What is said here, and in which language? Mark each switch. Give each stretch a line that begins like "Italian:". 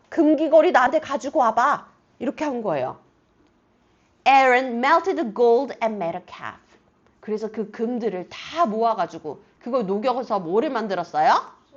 Korean: 금귀걸이 나한테 가지고 와봐. 이렇게 한 거예요.
English: Aaron melted the gold and made a calf.
Korean: 그래서 그 금들을 다 모아가지고 그걸 녹여서 뭐를 만들었어요?